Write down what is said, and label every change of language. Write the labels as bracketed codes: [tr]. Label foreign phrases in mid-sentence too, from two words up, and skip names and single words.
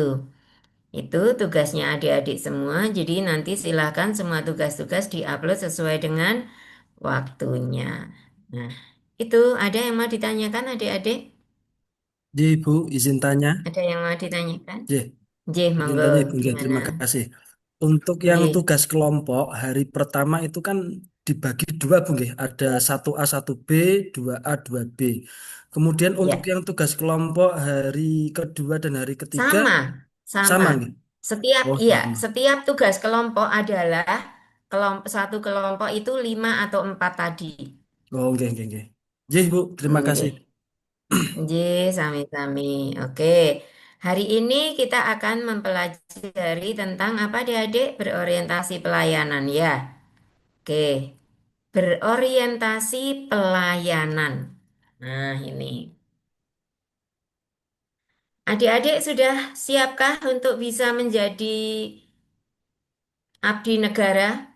[id] Itu tugasnya adik-adik semua. Jadi nanti silahkan semua tugas-tugas diupload sesuai dengan waktunya. Nah, itu ada yang mau ditanyakan adik-adik? Jadi, Bu, izin tanya. Ada yang mau ditanyakan? J, J, izin monggo, tanya, Ibu. Nggih, gimana? terima kasih. Untuk yang J, tugas kelompok, hari pertama itu kan dibagi dua, Bu. Nggih. Ada 1A, 1B, 2A, 2B. Kemudian untuk ya, yang tugas kelompok hari kedua dan hari ketiga, sama, sama. sama, nggih? Setiap, Oh, iya, sama. setiap tugas kelompok adalah satu kelompok itu 5 atau 4 tadi. Oh, [jv] nggih, nggih, nggih. [id] J, Bu, terima kasih. [jv] Nggih. Nggih, sami-sami. [id] Oke. Hari ini kita akan mempelajari tentang apa adik-adik berorientasi pelayanan ya. Oke. Berorientasi pelayanan. Nah, ini. Adik-adik sudah siapkah untuk bisa menjadi abdi negara?